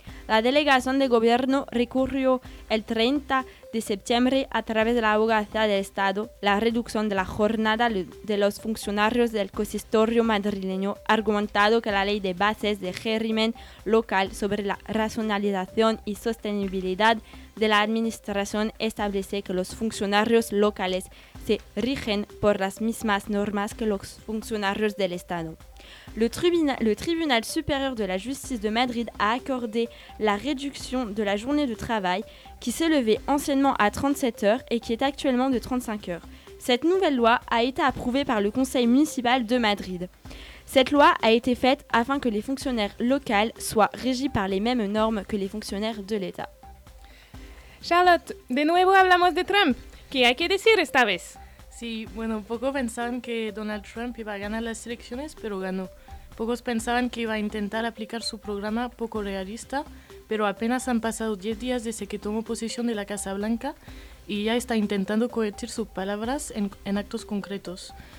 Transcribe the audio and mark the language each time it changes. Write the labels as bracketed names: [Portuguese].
[Spanish] La delegación de gobierno recurrió el 30 de septiembre a través de la abogacía del Estado la reducción de la jornada de los funcionarios del consistorio madrileño, argumentando que la ley de bases de régimen local sobre la racionalización y sostenibilidad de la administración establece que los funcionarios locales se rigen por las mismas normas que los funcionarios del Estado. [French] Le tribunal supérieur de la justice de Madrid a accordé la réduction de la journée de travail qui s'élevait anciennement à 37 heures et qui est actuellement de 35 heures. Cette nouvelle loi a été approuvée par le conseil municipal de Madrid. Cette loi a été faite afin que les fonctionnaires locaux soient régis par les mêmes normes que les fonctionnaires de l'État. [Spanish] Charlotte, de nuevo hablamos de Trump. ¿Qué hay que decir esta vez? Sí, bueno, pocos pensaban que Donald Trump iba a ganar las elecciones, pero ganó. Pocos pensaban que iba a intentar aplicar su programa poco realista, pero apenas han pasado 10 días desde que tomó posesión de la Casa Blanca y ya está intentando convertir sus palabras en actos concretos.